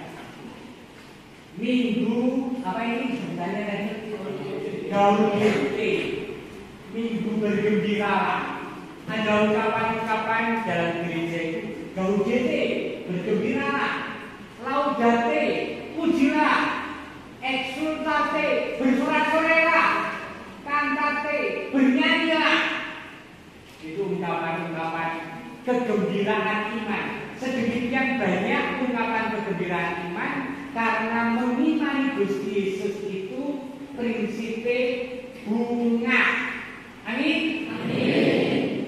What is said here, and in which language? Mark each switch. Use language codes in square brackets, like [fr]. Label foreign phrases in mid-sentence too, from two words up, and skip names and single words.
[id] minggu apa ini sebenarnya tadi? Gaudete, minggu bergembira. Ada ucapan-ucapan dalam gereja itu. Gaudete, bergembira. Laudate, pujilah. Exsultate, bersorak-sorai. Cantate, bernyanyilah. Itu ungkapan-ungkapan kegembiraan iman. Sedemikian banyak ungkapan kegembiraan iman karena mengimani Gusti Yesus itu prinsipnya bunga. Amin. Amin.